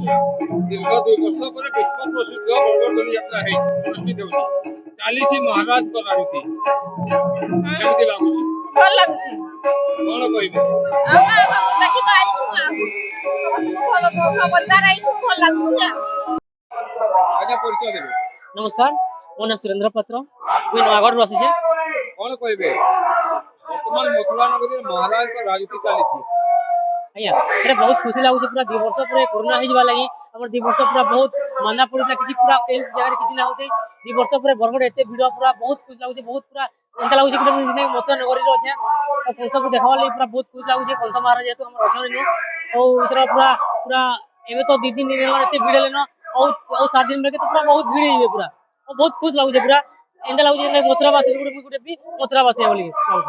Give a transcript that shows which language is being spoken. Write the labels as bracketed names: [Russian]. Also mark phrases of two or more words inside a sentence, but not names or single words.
[Odia] ଦୀର୍ଘ 2 ବର୍ଷ ପରେ ବିଶ୍ୱ ପ୍ରସିଦ୍ଧ ବରଗଡ଼ ଯାତ୍ରା ହେଇଛି ଅନୁଷ୍ଠିତ ହେଉଛି ଚାଲିଛି ମହାରାଜଙ୍କ ରାଜୁତି କେମିତି ଲାଗୁଛି ଭଲ ଲାଗୁଛି କଣ କହିବେ ଆମେ ଦେଖି ତ ଆଇଛୁ ଭଲ ଖବରଦାର ଆଇଛୁ ଭଲ ଲାଗୁଛି ଆଜ୍ଞା ପରିଚୟ ଦେବେ ନମସ୍କାର ମୋ ନା ସୁରେନ୍ଦ୍ର ପତ୍ର ମୁଇ ନୟାଗଡ଼ ଆସି କଣ କହିବେ ବର୍ତ୍ତମାନ ମଥୁରା ନଗରୀରେ ମହାରାଜଙ୍କ ରାଜୁତି ଚାଲିଛି ଆଜ୍ଞା ଏଟା ବହୁତ ଖୁସି ଲାଗୁଛି ପୁରା 2 ବର୍ଷ ପରେ କୋରୋନା ହେଇଯିବା ଲାଗି ଆମର 2 ବର୍ଷ ପୁରା ବହୁତ ମାନା ପଡୁଥିଲା କିଛି ପୁରା ଏଇ ଜାଗାରେ କିଛି ନା ହଉଥାଏ 2 ବର୍ଷ ପରେ ବରଗଡ଼ ଏତେ ଭିଡ଼ ପୁରା ବହୁତ ଖୁସି ଲାଗୁଛି ବହୁତ ପୁରା ଏନ୍ତା ଲାଗୁଛି ଗୋଟେ ମଥୁରା ନଗରୀରେ ଅଛେ ଆଉ କଂସକୁ ଦେଖବାର ଲାଗି ପୁରା ବହୁତ ଖୁସି ଲାଗୁଛି କଂସ ମହାରାଜ ଯେହେତୁ ଆମର ଅଛନ୍ତି ଆଉ ଏଥର ପୁରା ପୁରା ଏବେ ତ 2 ଦିନ ହେଲା ଏତେ ଭିଡ଼ ହେଲେନ ଆଉ 7 ଦିନ ବେକେ ତ ପୁରା ବହୁତ ଭିଡ଼ ହେଇଯିବେ ପୁରା ଆଉ ବହୁତ ଖୁସି ଲାଗୁଛି ପୁରା ଏନ୍ତା ଲାଗୁଛି ମଥୁରାବାସୀ ଗୋଟେ ବି ମଥୁରାବାସୀ ବୋଲି ଲାଗୁଛି